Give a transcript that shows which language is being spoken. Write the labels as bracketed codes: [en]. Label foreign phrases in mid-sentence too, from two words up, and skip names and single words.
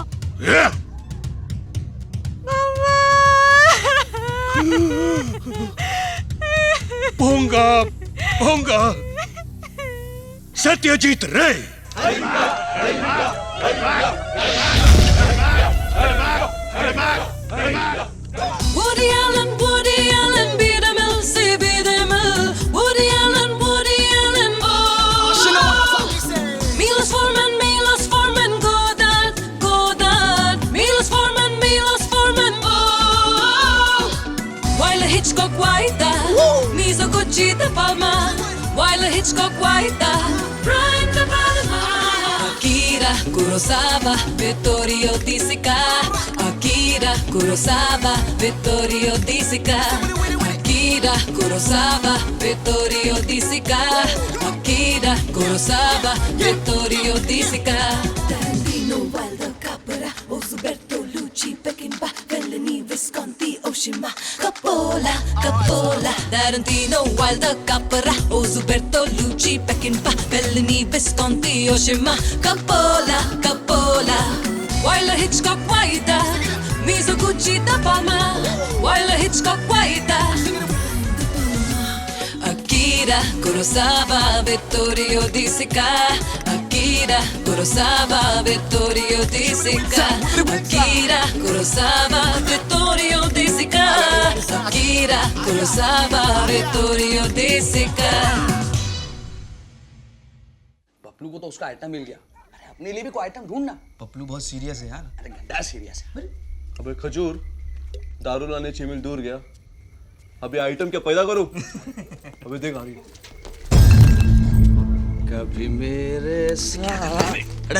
[en] Yeah. Ponga. Satyajit Ray. Woody Allen, be the mill, say be the mill. Woody Allen, oh. Milos Forman, Godard. Milos Forman, oh. Wilder, Hitchcock, Wilder, Mizoguchi, Da Palma. Wilder, Hitchcock, Wilder, Brian De Palma. Akira Kurosawa, Vittorio De Sica. Akira Kurosawa, Vittorio De Sica. Akira Kurosawa, Vittorio De Sica. Akira Kurosawa, Vittorio De Sica. Tarantino, Wilder, Capra, Ozuberto, Lucci, Peckinpah, Fellini, Visconti, Oshima, Coppola. Tarantino, Wilder, Capra, Ozuberto, Lucci, Peckinpah, Fellini, Visconti, Oshima, Coppola. Wilder, Hitchcock, Wilder, Mizoguchi, Da Palma. Wilder, Hitchcock, Wilder. Akira Kurosawa, Vittorio De Sica. Akira Kurosawa, Vittorio De Sica. Akira Kurosawa, Vittorio De Sica. Akira Kurosawa, Vittorio De Sica. [hi] पप्लू को तो उसका आइटम मिल गया। अरे अपने लिए भी कोई आइटम ढूंढना। पप्लू बहुत सीरियस है यार। अरे गंदा सीरियस है। अबे खजूर, दारू लाने 6 मील दूर गया, अभी आइटम क्या पैदा करूं? अभी देख आ रही है। कभी मेरे साथ। अरे